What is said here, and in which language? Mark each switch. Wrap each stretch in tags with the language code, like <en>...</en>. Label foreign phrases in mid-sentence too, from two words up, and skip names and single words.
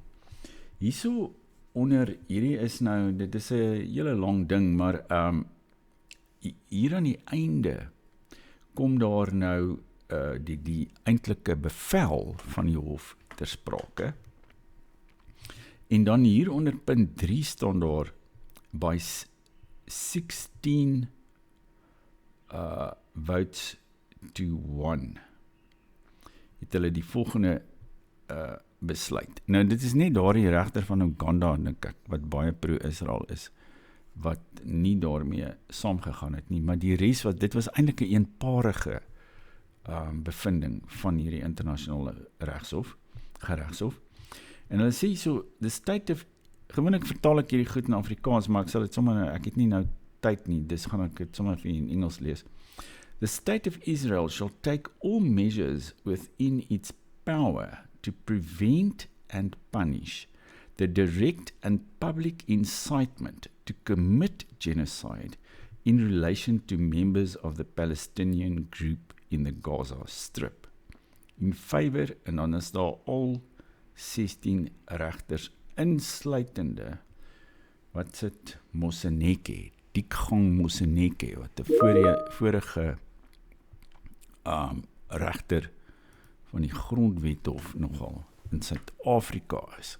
<af>Hierso onder, hierdie is nou, dit is 'n hele lang ding, maar hier aan die einde kom daar nou die eintlike bevel van die hof ter sprake. En dan hier onder punt 3 staan daar,</af> <en>by 16 votes to 1,</en> <af>het hulle die volgende besluit. Nou, dit is net daar die regter van Uganda, dink ek, wat baie pro-Israel is, wat nie daarmee saamgegaan het nie, maar die res, dit was eintlik 'n eenparige bevinding van hierdie internasionale geregshof. En hulle sê so,</af> <en>the state of,</en> <af>gewoonlik vertaal ek hierdie goed in Afrikaans, maar ek sal dit sommer, ek het nie nou tyd nie, dus gaan ek dit sommer vir in Engels lees.</af> <en>The state of Israel shall take all measures within its power to prevent and punish the direct and public incitement to commit genocide in relation to members of the Palestinian group in the Gaza Strip. In favor,</en> <af>en dan is daar al 16 regters insluitende, wat sit Moseneke, Dikgang Moseneke, wat 'n vorige regter van die Grondwethof nogal in Suid-Afrika is.</af>